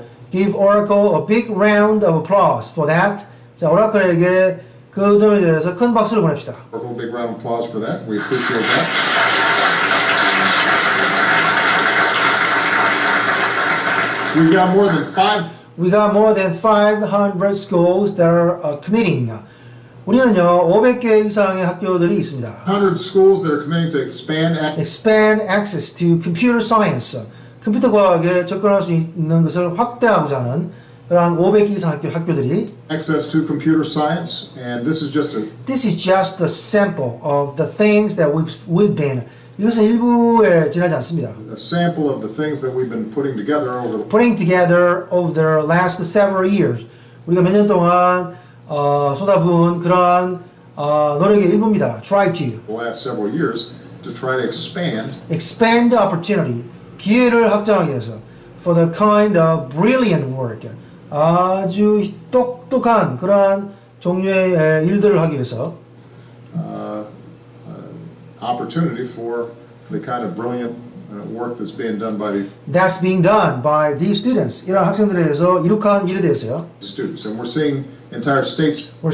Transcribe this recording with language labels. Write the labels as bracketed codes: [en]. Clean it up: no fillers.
[en] Give Oracle a big round of applause for that. [ko] 자, 오라클에게 그 점에 대해서 큰 박수를 보냅시다. [en] Oracle, big round of applause for that. We appreciate that. We got more than 500 schools that are committing. [ko] 우리는요 500개 이상의 학교들이 있습니다. [en] 100 schools that are committing to expand access to computer science. [ko] 컴퓨터 과학에 접근할 수 있는 것을 확대하고자 하는 그러한 500개 이상 학교들이 [en] access to computer science, and this is just a sample of the things that we've been. [ko] 이것은 일부에 지나지 않습니다. [en] a sample of the things that we've been putting together over the last several years. [ko] 우리가 몇 년 동안 쏟아부은 그러한 노력의 일부입니다. [en] Try to. The last several years to try to expand the opportunity. [ko] 기회를 확장하기 위해서 [en] for the kind of brilliant work. [ko] 아주 똑똑한 그러한 종류의 일들을 하기 위해서 [en] opportunity for the kind of brilliant work that's being done by these students. [ko] 이런 학생들에 의해서 이룩한 일에 대해서요. [en] students, and we're seeing entire states